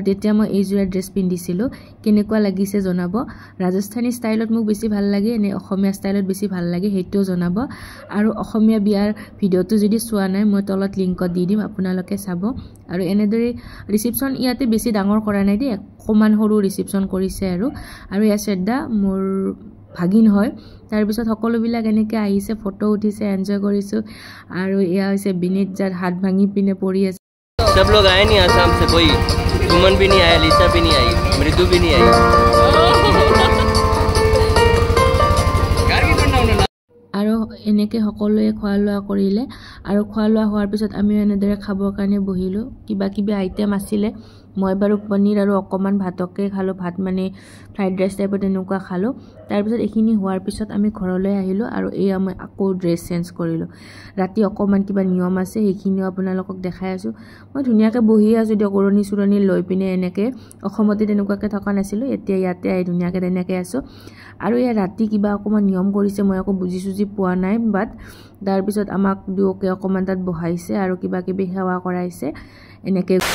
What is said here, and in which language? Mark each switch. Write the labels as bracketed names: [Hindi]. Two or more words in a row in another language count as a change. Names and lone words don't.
[Assamese] তেতিয়া মই এই জোৰা ড্ৰেছ পিন্ধিছিলো কেনেকুৱা লাগিছে জনাব ৰাজস্থানী ষ্টাইলত মোক বেছি ভাল লাগে নে অসমীয়া ষ্টাইলত বেছি ভাল লাগে হেইটো জনাব আৰু অসমীয়া বিয়াৰ ভিডিওটো যদি চোৱা নাই মই তলত লিংকত দি দিম আপোনালোকে চাব আৰু এনেদৰে ৰিসেপশন ইয়াতে বেছি ডাঙৰ কৰা নাই দেই অকমান সৰু ৰিসেপশন কৰিছে আৰু ইয়া শ্ৰদ্ধা মোৰ ভাগিন হয় তাৰ পিছত সকলোবিলাক এনেকৈ আহিছে ফটো উঠিছে এনজয় কৰিছো আৰু এয়া হৈছে বিনীত যাৰ হাত ভাঙি পিনে পৰি আছে [Hindi] सब लोग आए नहीं आसाम से कोई सुमन भी नहीं आया लिसा भी नहीं आई मृदु भी नहीं आई [Assamese] আৰু এনেকৈ সকলোৱে খোৱা লোৱা কৰিলে আৰু খোৱা লোৱা হোৱাৰ পিছত আমি এনেদৰে খাবৰ কাৰণে বহিলো কিবা কিবি আইটেম আছিলে মই বাৰু পনীৰ আৰু অকমান ভাতকে খালো ভাত মানে [English] fried rice [Assamese] টাইপত এনেকুৱা খালো তাৰ পিছত এখিনি হোৱাৰ পিছত আমি ঘৰলৈ আহিলো আৰু এই আমি আকৌ [English] dress change [Assamese] কৰিলো ৰাতি অকমান কিবা নিয়ম আছে সেইখিনিও আপোনালোকক দেখাই আছো মই ধুনিয়াকে বহি আছো ডকৰণী সুৰণী লৈ পিনে এনেকৈ অসমতে তেনেকুৱাকে থকা নাছিলো এতিয়া ইয়াতে আই ধুনিয়াকে তেনেকৈ আছো আৰু এই ৰাতি কিবা অকমান নিয়ম কৰিছে মই আকৌ বুজি পোৱা নাই বাট তাৰ পিছত আমাক দুওকে অকমান তাত বহাইছে আৰু কিবা কিবি সেৱা কৰাইছে এনেকৈ